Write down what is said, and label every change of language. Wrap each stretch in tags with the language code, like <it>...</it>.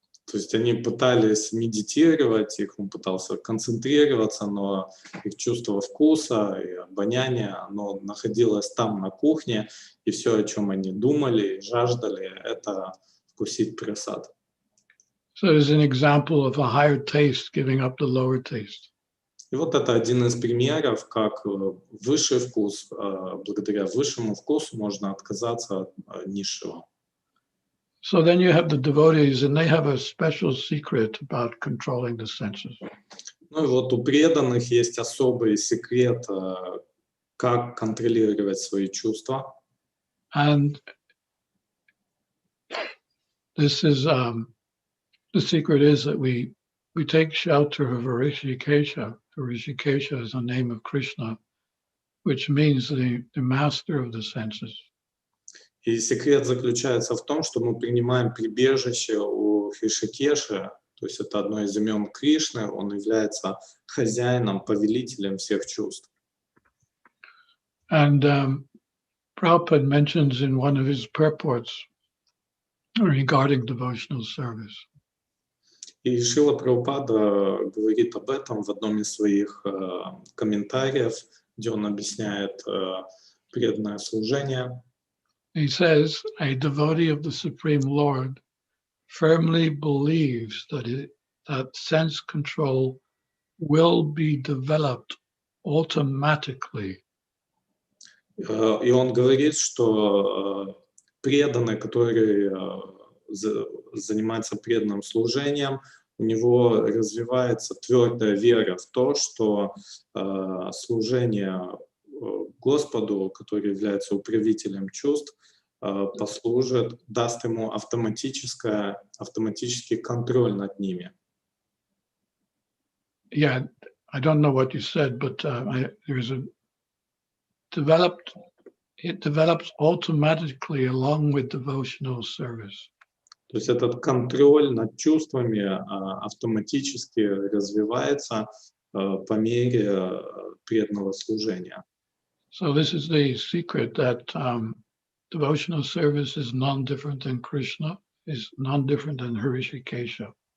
<ru>То есть они пытались медитировать, он пытался концентрироваться, но их чувство вкуса и обоняния, оно находилось там на кухне, и все, о чем они думали и жаждали, это вкусить прасад.</ru> <en>So there's an example of a higher taste giving up the lower taste.</en> <ru>И вот это один из примеров, как высший вкус, благодаря высшему вкусу можно отказаться от низшего.</ru> <en>So then you have the devotees, and they have a special secret about controlling the senses.</en> <ru>Ну и вот у преданных есть особый секрет, как контролировать свои чувства.</ru> <en>And this is the secret is that we take shelter of Rishikesha. Rishikesha is the name of Krishna, which means the master of the senses.</en> <ru>И секрет заключается в том, что мы принимаем прибежище у Ришикеши, то есть это одно из имен Кришны, он является хозяином, повелителем всех чувств.</ru> <en>And Prabhupada mentions in one of his purports regarding devotional service.</en> <ru>И Шрила Прабхупада говорит об этом в одном из своих комментариев, где он объясняет преданное служение.</ru> <en>He says, a devotee of the Supreme Lord firmly believes that sense control will be developed automatically.</en> <ru>И он говорит, что преданный, который занимается преданным служением, у него развивается твердая вера в то, что служение Господу, который является управителем чувств, послужит, даст ему автоматический контроль над ними.</ru> <en>Yeah, I don't know what you said, but there's a it develops automatically along with devotional service.</en> <ru>То есть этот контроль над чувствами автоматически развивается по мере преданного служения.</ru> <en>So this is the secret that devotional service is non-different than Krishna, is non-different than Hrishikesha.</en>